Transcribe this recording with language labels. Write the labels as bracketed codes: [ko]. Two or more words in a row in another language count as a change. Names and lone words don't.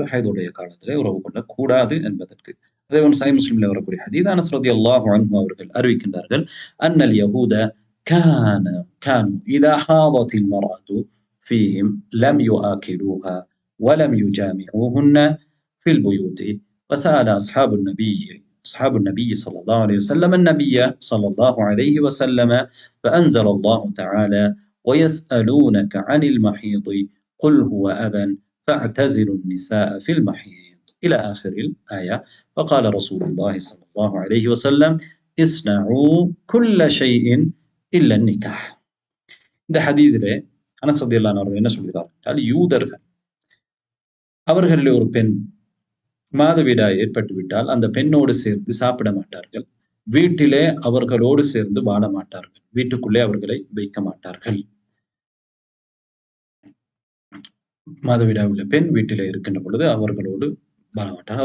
[ta] ஹைதுடைய காலத்திலே உறவு கொள்ளக்கூடாது என்பதற்கு. அதே போன்று சஹீஹ் முஸ்லிமில் வரக்கூடிய ஹதீஸ், அனஸ் [ar] رضي الله عنه [ta] அவர்கள் அறிவிக்கின்றார்கள், [ar] أن اليهود كانوا إذا حاضت المرأة فيهم لم يؤاكلوها ولم يجامعوهن في البيوت وسأل أصحاب النبي صلى الله عليه وسلم النبي صلى الله عليه وسلم فأنزل الله تعالى ويسألونك عن المحيض قل هو أذى فاعتزلوا النساء في المحيض إلى آخر الآية. فقال رسول الله صلى الله عليه وسلم اصنعوا كل شيء إلا النكاح. [ta] இந்த ஹதீஸிலே அனஸ் [ar] رضي الله عنه [ta] அவர்கள் என்ன சொல்கிறார்கள்? யூதர்கள், அவர்களில் ஒரு பெண் மாதவிடாய் ஏற்பட்டுவிட்டால் அந்த பெண்ணோடு சேர்ந்து சாப்பிட மாட்டார்கள். வீட்டிலே அவர்களோடு சேர்ந்து வாழ மாட்டார்கள். வீட்டுக்குள்ளே அவர்களை வைக்க மாட்டார்கள். மாதவிடாய் உள்ள பெண் வீட்டிலே இருக்கின்ற பொழுது அவர்களோடு வாழ மாட்டார்கள்.